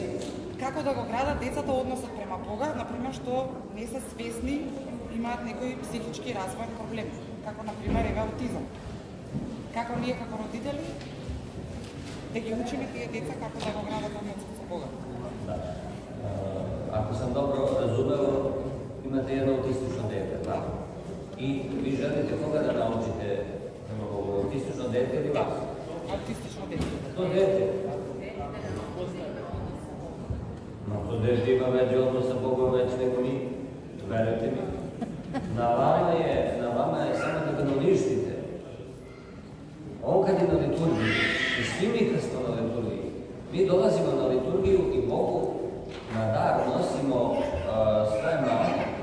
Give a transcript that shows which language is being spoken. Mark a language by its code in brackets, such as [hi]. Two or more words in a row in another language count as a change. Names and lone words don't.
[mk] Како да го градат децата односот према Бога, на пример што не се свесни, имаат некои психички развоен проблеми, како на пример еве аутизам. Како ние како родители да ги учиме тие деца како да го градат односот со Бога? [sr] Ако sam dobro razumeo, imate jedno autistično dete, tako? I vi želite koga da naučite autistično dete ili vas? [mk] Аутистично дете. [sr] To dete? No, to dete ima veći odnos sa Bogom već nego mi, verujte mi. Na vama je samo da ga nalištite. On kad je na liturgiji, i svi mi kad smo na liturgiji, mi dolazimo na liturgiju i Bogu na dar nosimo svoje mane.